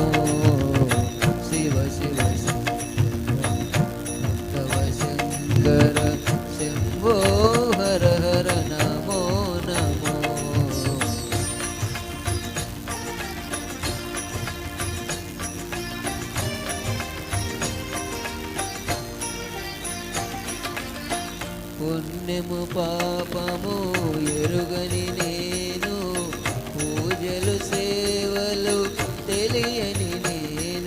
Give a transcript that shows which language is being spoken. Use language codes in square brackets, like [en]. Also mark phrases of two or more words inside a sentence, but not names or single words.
[kn] ಶಿವ ಶಿವ ಶಂಕರ ಶಂಭೋ ಹರ ಹರ ನಮೋ ನಮೋ. [te] పుణ్యము పాపము ఎరుగని నేను, పూజలు సేవలు తెలియని నేను.